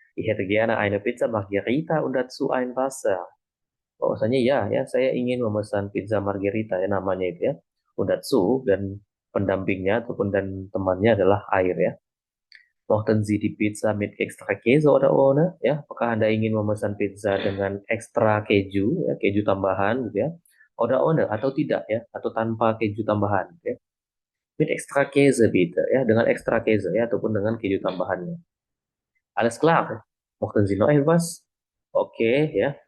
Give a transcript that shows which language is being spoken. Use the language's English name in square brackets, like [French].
[German] Ich hätte gerne eine Pizza Margherita und dazu ein Wasser. [Indonesian] Bahwasanya ya, saya ingin memesan pizza margherita ya namanya itu ya. [German] Und dazu [Indonesian] dan pendampingnya ataupun dan temannya adalah air ya. [German] Mochten Sie die Pizza mit extra Käse oder ohne? [Indonesian] Ya, apakah Anda ingin memesan pizza dengan ekstra keju, ya, keju tambahan gitu ya? [German] Oder ohne [Indonesian] atau tidak ya, atau tanpa keju tambahan gitu ya. [German] Mit extra Käse bitte ya, [Indonesian] dengan extra Käse ya ataupun dengan keju tambahannya. [German] Alles klar. Mochten Sie noch etwas? Oke ya.